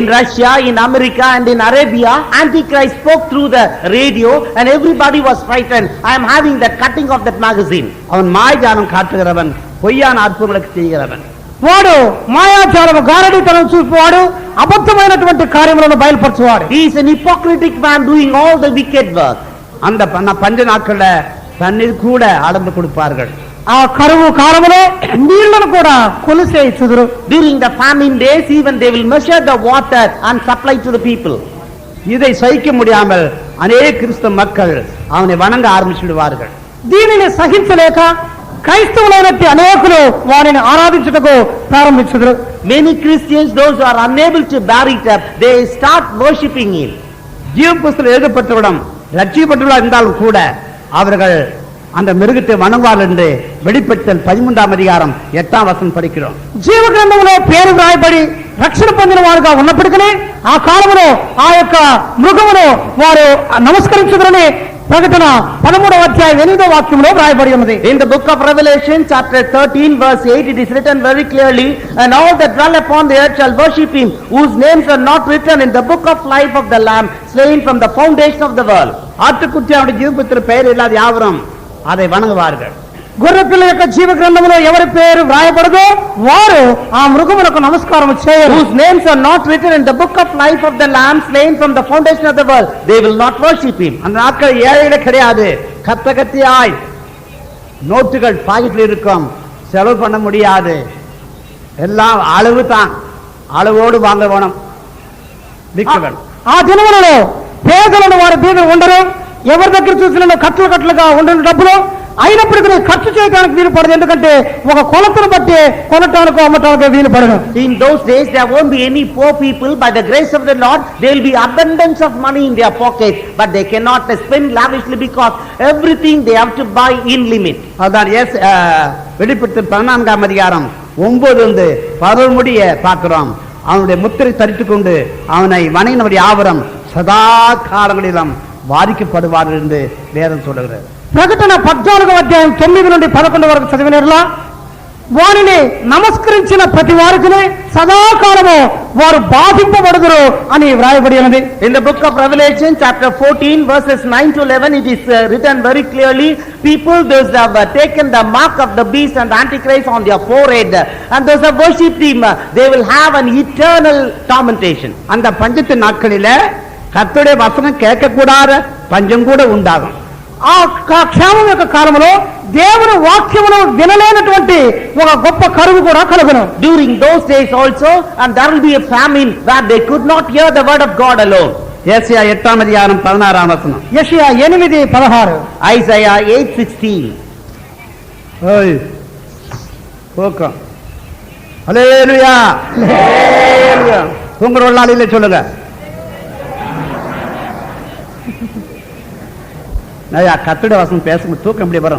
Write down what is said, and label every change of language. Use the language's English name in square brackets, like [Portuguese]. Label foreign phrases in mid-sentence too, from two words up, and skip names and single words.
[English] In Russia, in America and in Arabia, Antichrist spoke through the radio and everybody was frightened. I am having the cutting of that magazine. [Tamil] அவன் மாய்ஜாலம் காட்டுகிறவன், பொய்யான அற்புதங்களுக்கு செய்கிறவன். [Telugu] వాడు మాయాజాలము గారడీతనం చూపువాడు, అబద్ధమైనటువంటి కార్యములను బయలుపరచువాడు. [English] He is an hypocritic man doing all the wicked work. [Tamil] அந்த பஞ்ச நாட்கள்ல தண்ணீர் கூட அளந்து கொடுப்பார்கள். [Telugu] ఆ కరువు కాలములో నీళ్లను కూడా కొలిసే ఇచ్చుదురు. [English] During the famine days, even they will measure the water and supply to the people. [Tamil] இதை சகிக்க முடியாமல் அநேக கிறிஸ்தவ மக்கள் அவனை வணங்க ஆரம்பிச்சுடுவார்கள். [Telugu] దీనిని సహించలేక క్రైస్తవులైనట్టి అనేకులు వారిని ఆరాధించుటకు ప్రారంభించుదురు. [English] Many Christians, those who are unable to bear it up, they start worshipping him. [Tamil] ஜீவ புஸ்தகம் எழுதப்பட்டவிடம் ரட்சிக்கப்பட்டுள்ளா இருந்தாலும் கூட அவர்கள் அந்த மிருகத்தை வணங்குவார்கள் என்று வெளிப்படுத்தல் 13ஆம் அதிகாரம் 8ஆம் வசனம் படிக்கிறோம். [Telugu] జీవ గ్రంథంలో పేరు వ్రాయబడి రక్షణ పొందిన వారుగా ఉన్నప్పటికీ ఆ కాలంలో ఆ యొక్క మృగమును వారు నమస్కరించుదురని ప్రకటన 13వ అధ్యాయం 8వ వాక్యంలో వ్రాయబడి ఉన్నది. [English] In the book of Revelation, chapter 13, verse 8, it is written very clearly, and all that dwell upon the earth shall worship him, whose names are not written in the book of life of the Lamb, slain from the foundation of the world. [Tamil] ஆட்டுக்குட்டியாவுடைய ஜீவபுத்திர பெயர் இல்லாத யாவரும் அதை வணங்குவார்கள். [Telugu] గొర్రెపిల్ల యొక్క జీవ గ్రంథంలో ఎవరి పేరు వ్రాయబడదో వారు ఆ మృగములకు నమస్కారం చేయరు. [English] Whose names are not written in the book of life of the Lamb, slain from the foundation of the world, they will not worship him. [Tamil] அந்த நாட்கள் ஏழைகளே கிடையாது. கத்தியாய் நோட்டுகள் பாக்கெட்டில் இருக்கும், செலவு பண்ண முடியாது. எல்லாம் அளவு தான், அளவோடு வாங்க வேணும். [Telugu] ఆ దినములలో పేదలను వారి బీదలు ఉండరు. ఎవరి దగ్గర చూసిన కట్టలు కట్టలుగా ఉండిన డబ్బులు అయినప్పటికీ ఖర్చు చేయడానికి వీలు పడదు. ఎందుకంటే ఒక కొలతను బట్టి కొనటానికి అమ్మటానికి వీలు పడదు. [English] In those days there won't be any poor people. By the grace of the Lord there will be abundance of money in their pocket, but they cannot spend lavishly because everything they have to buy in limit. [Tamil] அதான் வெளிப்படுத்தல் 14ஆம் அதிகாரம் 9-11 முடிய பார்க்கிறோம். அவனுடைய முத்திரை தரித்துக் கொண்டு அவனை வணங்கினவர் யாவரும் சதா காலங்களிலும் வாதிக்கப்படுவார்கள் என்று வேதம் சொல்லுகிறது. [Telugu] ప్రకటన 14వ అధ్యాయం 9 నుండి 11 వరకు చదివినట్లా వారిని నమస్కరించిన ప్రతి వారికి సదాకాలము వారు బాధింపబడుదురు అని వ్రాయబడి ఉన్నది. [English] In the book of Revelation, chapter 14, verses 9 to 11, it is written very clearly, people those have taken the mark of the beast and the Antichrist on their forehead, and those have worshipped him, they will have an eternal tormentation. [Tamil] அந்த பஞ்சத்தின் நாட்களில கர்த்தருடைய வசனம் கேட்கக்கூடாத பஞ்சம் கூட உண்டாகும். [Telugu] ఆ క్షేమం యొక్క కాలంలో దేవుని వాక్యమును వినలేనటువంటి ఒక గొప్ప కరువు కూడా కలుగును. [English] During those days also, and there will be a famine where they could not hear the word of God alone. [Tamil] ஏசாயா 8ஆம் அதிகாரம் 16ஆம் வசனம். [Telugu] యెషయా 8:16. [English] Isaiah 8:16. [Tamil] ஓய் போக்கம். ஹல்லேலூயா. ஹல்லேலூயா. உங்க உள்ளாலிலே சொல்லுங்க. நான் கர்த்தருடைய வசனம் பேசும்போது தூக்கம் எப்படி வரும்?